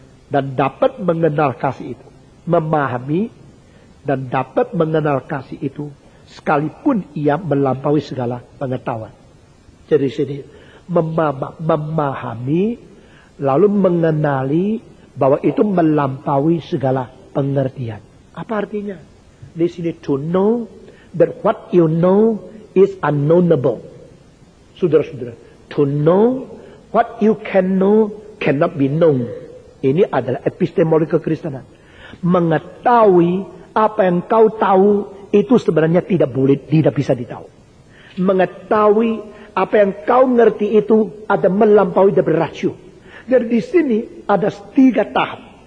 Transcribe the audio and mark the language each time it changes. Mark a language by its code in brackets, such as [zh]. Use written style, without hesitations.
[id] Dan dapat mengenal kasih itu. Memahami dan dapat mengenal kasih itu. Sekalipun ia melampaui segala pengetahuan. Jadi sini. Memahami. Lalu mengenali bahwa itu melampaui segala pengertian. Apa artinya? Di sini [en] to know that what you know is unknowable. [id] Saudara-saudara, [en] to know what you can know cannot be known. [id] Ini adalah epistemologi kekristenan. Mengetahui apa yang kau tahu itu sebenarnya tidak bisa ditahu. Mengetahui apa yang kau ngerti itu ada melampaui dari rasio. Jadi di sini ada 3 tahap.